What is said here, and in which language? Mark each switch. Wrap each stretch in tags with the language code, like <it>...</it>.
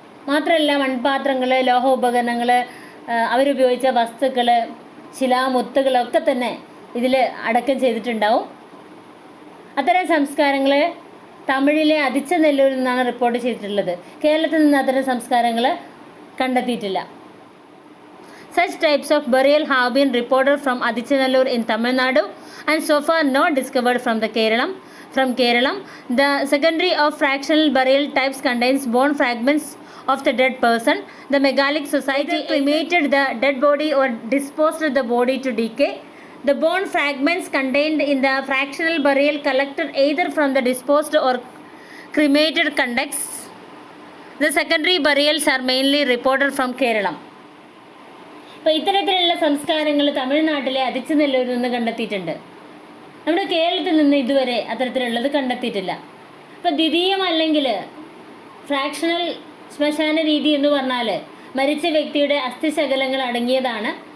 <ml>മാത്രമല്ല മൺപാത്രങ്ങൾ, ലോഹ ഉപകരണങ്ങൾ, അവരുപയോഗിച്ച വസ്തുക്കൾ, ശിലാമുത്തുകളൊക്കെ തന്നെ ഇതിൽ അടക്കം ചെയ്തിട്ടുണ്ടാവും. അത്തരം സംസ്കാരങ്ങൾ തമിഴിലെ അതിച്ചനെല്ലൂരിൽ നിന്നാണ് റിപ്പോർട്ട് ചെയ്തിട്ടുള്ളത്. കേരളത്തിൽ നിന്ന് അത്തരം സംസ്കാരങ്ങൾ കണ്ടെത്തിയിട്ടില്ല.</ml> <en>Such types of burial have been reported from Adichanallur in Tamil Nadu and so far not discovered from Kerala. The secondary of fractional burial types contains bone fragments of the dead person. The megalithic society cremated the dead body or disposed the body to decay. The bone fragments contained in the fractional burial collected either from the disposed or cremated contexts. The secondary burials are mainly reported from Kerala.</en> <ml>അപ്പോൾ ഇത്തരത്തിലുള്ള സംസ്കാരങ്ങൾ തമിഴ്നാട്ടിലെ അതിച്ചനെല്ലൂരിൽ നിന്ന് കണ്ടെത്തിയിട്ടുണ്ട്. നമ്മുടെ കേരളത്തിൽ നിന്ന് ഇതുവരെ അത്തരത്തിലുള്ളത് കണ്ടെത്തിയിട്ടില്ല. അപ്പോൾ ദ്വിതീയം അല്ലെങ്കിൽ ഫ്രാക്ഷണൽ ശ്മശാന രീതി എന്ന് പറഞ്ഞാൽ മരിച്ച വ്യക്തിയുടെ അസ്ഥിശകലങ്ങൾ അടങ്ങിയതാണ്.</ml>